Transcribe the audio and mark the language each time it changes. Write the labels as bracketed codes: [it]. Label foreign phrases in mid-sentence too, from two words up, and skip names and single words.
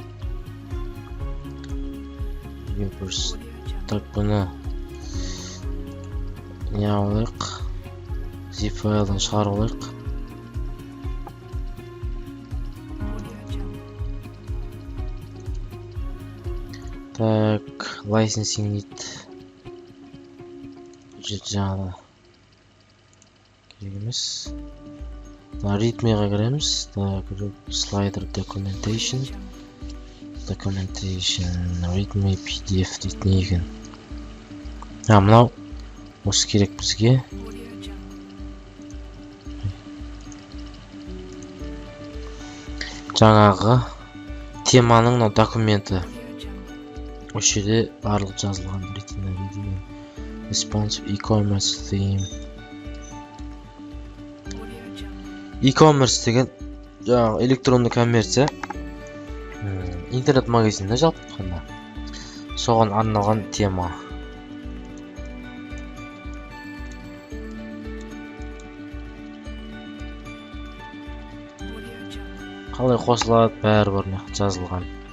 [kk] Так, бұны не алайық? Zip файлдан шығарып алайық. Так, [en] licensing need. [kk] Жаңағы керек емес. Readme'ға кіреміз. [en] Slider documentation, [kk] readme PDF дейді. Не екен? Мынау осы керек бізге. Жаңағы теманың мына документі. Осы жерде барлық жазылған. [en] Responsive e-commerce theme. [kk] E-commerce деген жаңағы электронды коммерция. Интернет магазинде жалпы айтқанда. Соған арналған тема. Қалай қосылады, бәрі бар жазылған.